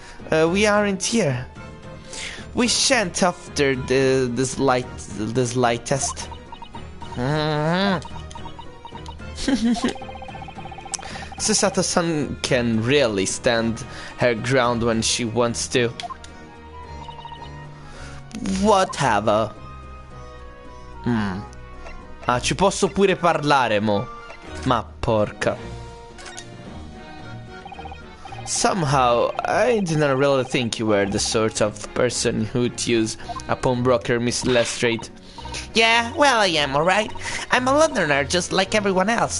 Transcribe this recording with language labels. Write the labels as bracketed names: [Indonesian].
[English] We aren't here. We shan't after the slightest. Susato-san can really stand her ground when she wants to. Whatever. [Italian] Ah, ci posso pure parlare, mo. Ma porca. [English] Somehow, I didn't really think you were the sort of person who'd use a pawnbroker, Miss Lestrade. Yeah, well, I am, alright? I'm a Londoner just like everyone else.